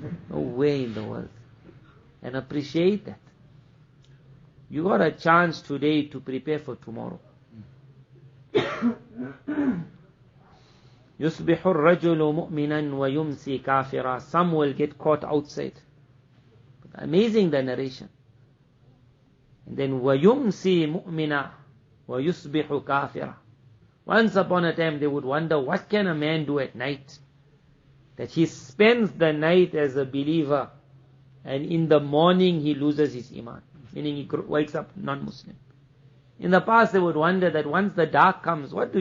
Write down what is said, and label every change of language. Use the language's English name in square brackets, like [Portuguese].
[English] No way in the world. And appreciate that. You got a chance today to prepare for tomorrow. [Arabic] يُصْبِحُ الرَّجُلُ مُؤْمِنًا وَيُمْسِي كَافِرًا. [English] Some will get caught outside. But amazing the narration. And then [Arabic] وَيُمْسِي مُؤْمِنًا وَيُصْبِحُ كَافِرًا. [English] Once upon a time they would wonder, what can a man do at night? That he spends the night as a believer and in the morning he loses his iman. Meaning he wakes up non-Muslim. In the past they would wonder that once the dark comes, what do?